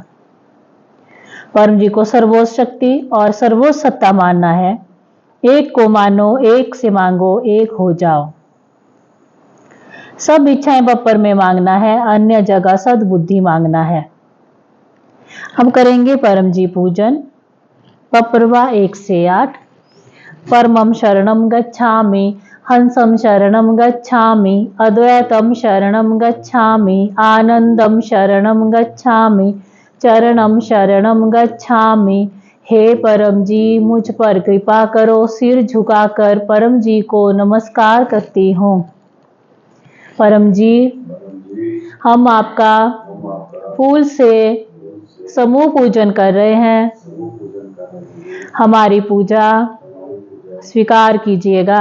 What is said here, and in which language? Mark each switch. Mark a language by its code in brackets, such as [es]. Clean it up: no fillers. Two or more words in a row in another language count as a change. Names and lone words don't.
[hi] परम जी को सर्वोच्च शक्ति और सर्वोच्च सत्ता मानना है। एक को मानो, एक से मांगो, एक हो जाओ। सब इच्छाएं बप्पर में मांगना है, अन्य जगह सद्बुद्धि मांगना है। हम करेंगे परम जी पूजन। पप्रवा 1 से 8। [sa] परमं शरणं गच्छामि, हंसं शरणं गच्छामि, अद्वैतं शरणं गच्छामि, आनंदं शरणं गच्छामि, चरणं शरणं गच्छामि। [hi] हे परम जी, मुझ पर कृपा करो। सिर झुकाकर परम जी को नमस्कार करती हूँ। परम जी, हम आपका फूल से समूह पूजन कर रहे हैं। हमारी पूजा स्वीकार कीजिएगा।